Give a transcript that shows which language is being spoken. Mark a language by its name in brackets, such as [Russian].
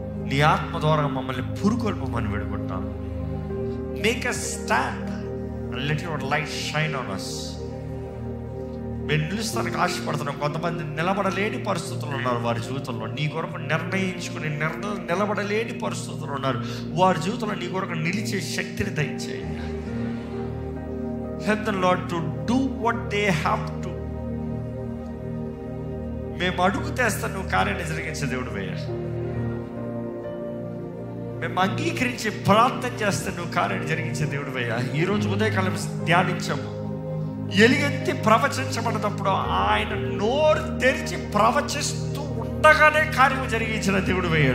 [Telugu] నీ ఆత్మ ద్వారా మమ్మల్ని పురుకొల్పమని వేడుకుంటాను. [English] Make a stand and let your light shine on us. [Telugu] మేము నిలుస్తానికి ఆశపడుతున్నాం. కొంతమంది నిలబడలేని పరిస్థితులు ఉన్నారు వారి జీవితంలో. నీ కొరకు నిర్ణయించుకుని నిలబడలేని పరిస్థితులు ఉన్నారు. వారి జీవితంలో నీ కొరకు నిలిచే శక్తిని దయచేయండి. [English] Help them, Lord, to do what they have to. [Telugu] మేము అడుగు తెస్తా నువ్వు కార్యాన్ని జరిగించే దేవుడు వేయ. మేము అంగీకరించి ప్రార్థన చేస్తే నువ్వు కార్యాన్ని జరిగించే దేవుడు వేయ. ఈరోజు ఉదయకాలం ధ్యానించాము. ఎలుగెత్తి ప్రవచించబడినప్పుడు ఆయన నోరు తెరిచి ప్రవచిస్తూ ఉండగానే కార్యం జరిగించిన దేవుడు వేయ.